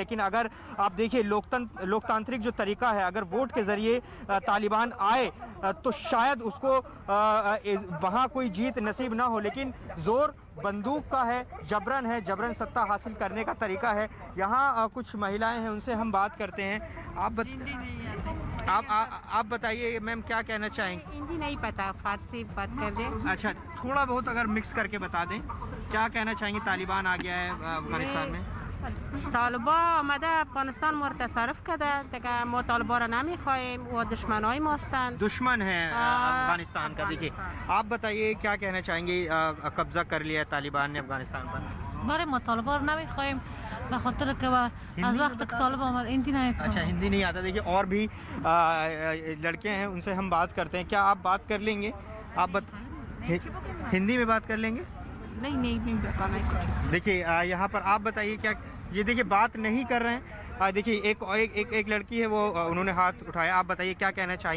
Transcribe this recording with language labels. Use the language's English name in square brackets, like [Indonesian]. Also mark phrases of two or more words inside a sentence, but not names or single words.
[Hindi] लेकिन अगर आप देखिए, लोकतांत्रिक जो तरीका है, अगर वोट के ज़रिए तालिबान आए तो शायद उसको वहाँ कोई जीत नसीब ना हो, लेकिन ज़ोर बंदूक का है, जबरन सत्ता हासिल करने का तरीका है। यहाँ कुछ महिलाएं हैं, उनसे हम बात करते हैं। आप बताइए मैम, क्या कहना चाहेंगे? हिंदी नहीं पता, फारसी बात कर रहे। अच्छा, थोड़ा बहुत अगर मिक्स करके बता दें, क्या कहना चाहेंगे? तालिबान आ गया है अफगानिस्तान में। [Persian] طالبا آمده افغانستان ما رو تصرف کرده دیگه. ما طالبا را نمیخوایم و دشمنای ما هستند. [Hindi] दुश्मन है अफगानिस्तान का। देखिए, आप बताइए क्या कहना चाहेंगे? कब्जा कर लिया है तालिबान ने अफगानिस्तान पर। [Persian] بله ما طالبا رو نمیخوایم به خاطر که از وقت که طالب آمد हिंदी نمیفهمم. [Hindi] अच्छा, हिंदी नहीं आता। देखिए, और भी लड़के हैं, उनसे हम बात करते हैं। क्या आप बात कर लेंगे? आप हिंदी में बात कर लेंगे? नहीं बताना कुछ। देखिए, यहाँ पर आप बताइए क्या। ये देखिए, बात नहीं कर रहे हैं। देखिए, एक लड़की है, वो उन्होंने हाथ उठाया। आप बताइए क्या कहना चाहेंगे?